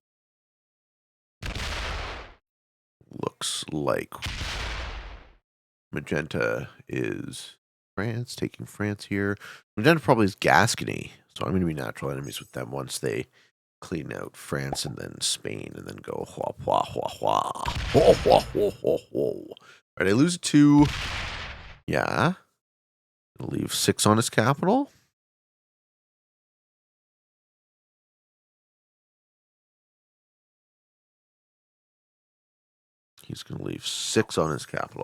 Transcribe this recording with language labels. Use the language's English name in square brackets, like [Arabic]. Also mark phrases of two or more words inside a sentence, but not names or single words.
[English] Looks like magenta is France, taking France here. Magenta probably is Gascony, so I'm going to be natural enemies with them once they clean out France and then Spain and then go hua hua hua hua. Ho hua hua hua hua. Right, I lose 2. Yeah. I'll leave 6 on his capital. He's going to leave 6 on his capital.